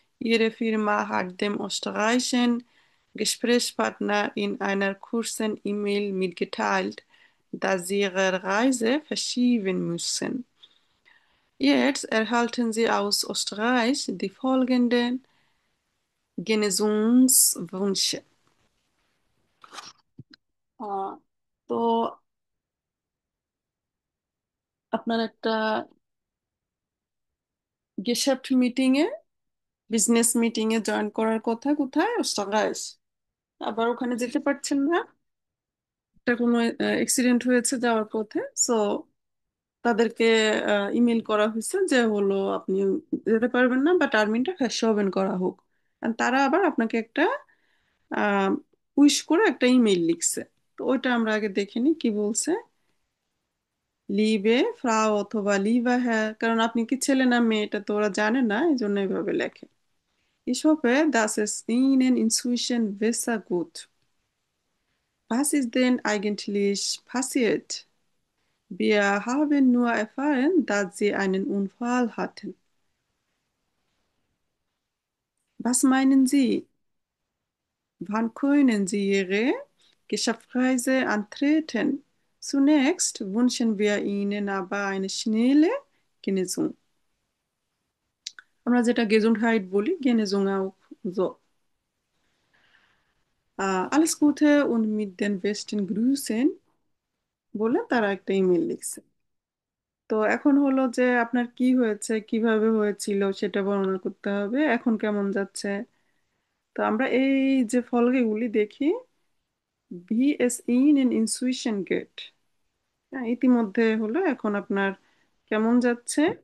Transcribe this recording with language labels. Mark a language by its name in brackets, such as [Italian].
[German] Ihre Firma hat dem österreichischen Gesprächspartner in einer kurzen E-Mail mitgeteilt, dass sie ihre Reise verschieben müssen. Jetzt erhalten sie aus Österreich die folgenden Genesungswünsche. [Bangla] আহ, তো আপনার একটা গেশাপ্ট meeting এ business meeting এ join করার কথা কোথায় অস্ট্রাগাইস আবার ওখানে যেতে পারছেন না একটা কোনো অ্যাক্সিডেন্ট হয়েছে যাওয়ার পথে সো তাদেরকে ইমেল করা হয়েছে যে হলো আপনি যেতে পারবেন না বা টার্মিনটা verschoben করা হোক আর তারা আবার আপনাকে একটা উইশ করে একটা ইমেল লিখছে তো ওইটা আমরা আগে দেখে নিই কি বলছে লিবে ফ্রাউ অথবা লিবা হ্যাঁ কারণ আপনি কি ছেলে না মেয়ে এটা তো ওরা জানে না এই জন্য এইভাবে লেখে [German] Ich hoffe, dass es Ihnen inzwischen besser gut. Was ist denn eigentlich passiert? Wir haben nur erfahren, dass Sie einen Unfall hatten. Was meinen Sie? Wann können Sie Ihre Geschäftsreise antreten? Zunächst wünschen wir Ihnen aber eine schnelle Genesung. [Bangla] আমরা যেটা Gesundheit বলি, [German] Genesung auch so. Alles Gute und mit den besten Grüßen [Bangla] বলে তারা একটা email লিখছে তো এখন হলো যে আপনার কি হয়েছে, কিভাবে হয়েছিল সেটা বর্ণনা করতে হবে, এখন কেমন যাচ্ছে। তো আমরা এই যে ফলগুলি দেখি, [German] ভি এস ইন এন ইনসুইশন গেট, [Bangla] ইতিমধ্যে হলো এখন আপনার কেমন যাচ্ছে।